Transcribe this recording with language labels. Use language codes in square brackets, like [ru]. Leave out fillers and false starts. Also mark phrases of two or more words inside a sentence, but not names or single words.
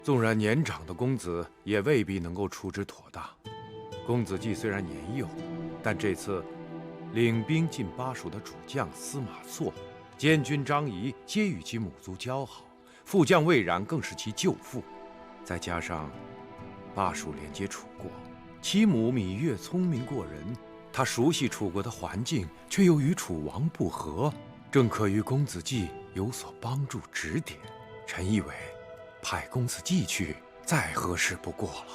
[zh] 縱然年長的公子，也未必能夠處置妥當。公子季雖然年幼，但這次領兵進巴蜀的主將司馬錯、監軍張儀，皆與其母族交好，副將魏冉更是其舅父。再加上巴蜀連接楚國，其母芈月聰明過人，她熟悉楚國的環境，卻又與楚王不和，正可與公子季有所幫助指點。臣以為，派公子季去，再合適不過了。